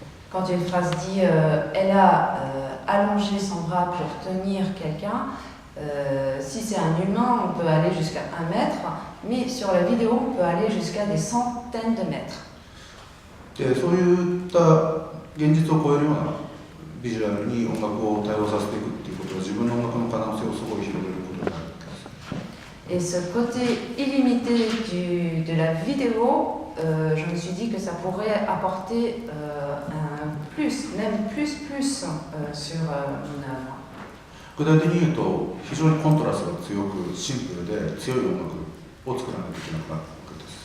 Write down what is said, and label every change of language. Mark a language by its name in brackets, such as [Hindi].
[French] Quand une phrase dit elle a allongé son bras pour tenir quelqu'un, si c'est un humain, on peut aller jusqu'à 1 mètre, mais sur la vidéo, on peut aller jusqu'à des centaines de mètres. [Japanese] で、そういった現実を超えるようなビジュアルに音楽を対応させていくっていうことは、自分の音楽の可能性をすごい広げることになるんです。 [French] Et ce côté illimité de la vidéo, je me suis dit que ça pourrait apporter un plus, même plus sur mon œuvre. [Japanese] 具体的に言うと、非常にコントラストが強く、シンプルで強い音楽を作らないといけなくなるわけです。